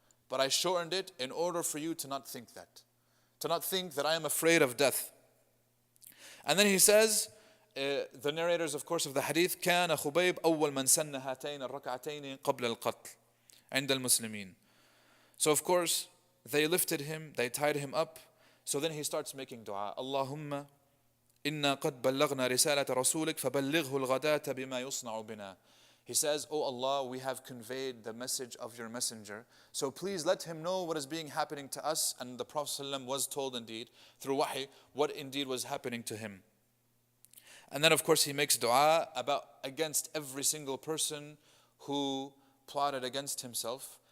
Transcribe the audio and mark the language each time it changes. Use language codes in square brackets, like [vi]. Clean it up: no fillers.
[en] But I shortened it in order for you to not think that. To not think that I am afraid of death. And then he says, the narrators, of course, of the hadith, [ar] كان خبيب أول من سن هاتين الركعتين قبل القتل عند المسلمين. [en] So of course, they lifted him, they tied him up. So then he starts making dua. [ar] اللهم إنا قد بلغنا رسالة رسولك فبلغه الغداة بما يصنع بنا. [en] He says, oh Allah, we have conveyed the message of your messenger. So please let him know what is being happening to us. And the Prophet ﷺ was told indeed, through wahi, what indeed was happening to him. And then of course he makes dua against every single person who plotted against himself.